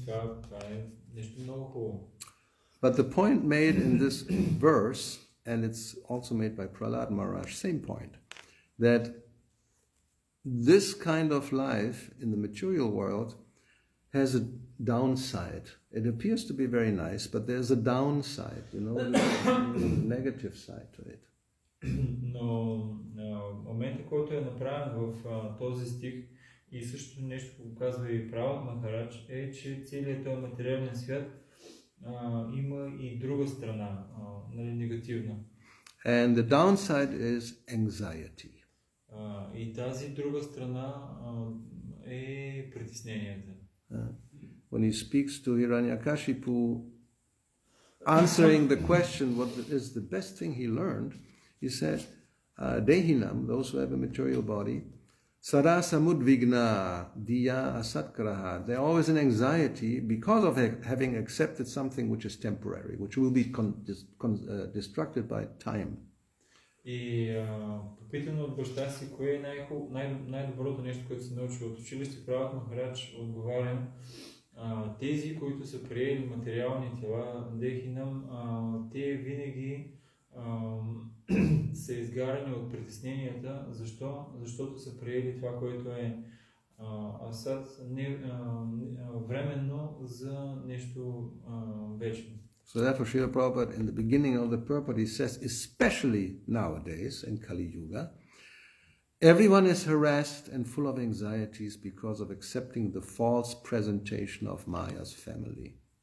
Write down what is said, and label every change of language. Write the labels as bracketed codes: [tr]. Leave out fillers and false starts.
[bg] Това е нещо много хубаво. [en] But the point made in this verse, and it's also made by Prahlad Maharaj, same point, that this kind of life in the material world has a downside. It appears to be very nice, but there's a downside, a negative side to it. [bg] Но момента, който е направен в този стих и също нещо го казва и Пралад Махарадж, е, че целият този материален свят има и друга страна, негативна. [en] And the downside is anxiety. [bg] И тази друга страна е притесненията. [en] When he speaks to Hiranyakashipu, answering the question what is the best thing he learned, he said, Dehinam, those who have a material body, [sa] Sada samudvigna diya asatkraha. [en] They're always in anxiety because of having accepted something which is temporary, which will be destructed by time. [bg] И попитано от баща си, кое е най-доброто нещо, което се научил от училище, Пралад Махарадж отговаря, тези, които са приели материални тела, Дехинам, те винаги са изгарани от притесненията. Защо? Защото са приели това, което е асад, временно за нещо вечно. [en] So therefore, Srila Prabhupada, in the beginning of the purport, he says, especially nowadays in Kali Yuga, everyone is harassed and full of anxieties because of accepting the false presentation of Maya's family.